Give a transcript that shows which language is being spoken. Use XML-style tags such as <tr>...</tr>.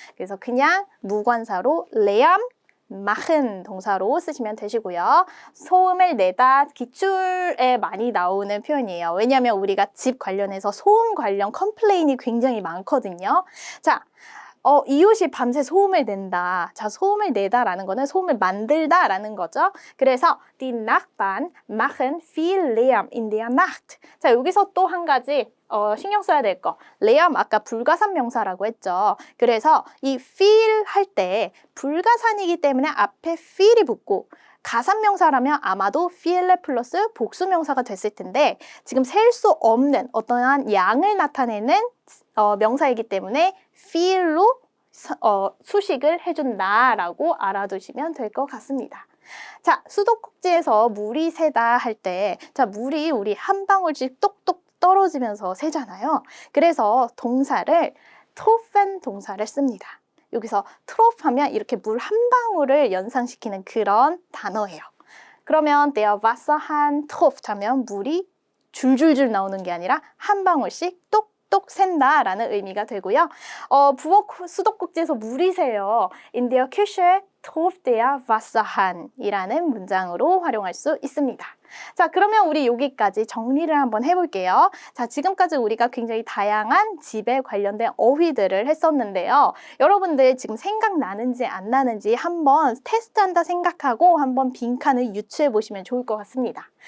<ko>그래서 그냥 무관사로</ko> <de>Lärm machen</de> <ko>동사로 쓰시면 되시고요. 소음을 내다 기출에 많이 나오는 표현이에요. 왜냐하면 우리가 집 관련해서 소음 관련 컴플레인이 굉장히 많거든요. 자, 이웃이 밤새 소음을 낸다. 자, 소음을 내다라는 거는 소음을 만들다라는 거죠. 그래서</ko> <de>die Nachbarn machen viel Lärm in der Nacht.</de> <ko>자, 여기서 또 한 가지 신경 써야 될 거. Lärm 아까 불가산 명사라고 했죠. 그래서 이 feel 할 때 불가산이기 때문에 앞에 feel이 붙고 가산 명사라면 아마도 feel에 플러스 복수 명사가 됐을 텐데 지금 셀 수 없는 어떠한 양을 나타내는 명사이기 때문에 feel로 수식을 해준다라고 알아두시면 될 것 같습니다. 자, 수도꼭지에서 물이 새다 할 때, 자, 물이 우리 한 방울씩 똑똑 떨어지면서 새잖아요. 그래서 동사를 tropfen 동사를 씁니다. 여기서 트로프 하면 이렇게 물 한 방울을 연상시키는 그런 단어예요. 그러면 der Wasser 한 Tropf 하면 물이 줄줄줄 나오는 게 아니라 한 방울씩 똑똑 샌다라는 의미가 되고요. 부엌 수도꼭지에서 물이 새요.</ko> <de>In der Küche tropft der Wasserhahn</de> <ko>이라는 문장으로 활용할 수 있습니다. 자, 그러면 우리 여기까지 정리를 한번 해볼게요. 자, 지금까지 우리가 굉장히 다양한 집에 관련된 어휘들을 했었는데요. 여러분들 지금 생각나는지 안 나는지 한번 테스트한다 생각하고 한번 빈칸을 유추해 보시면 좋을 것 같습니다.</ko>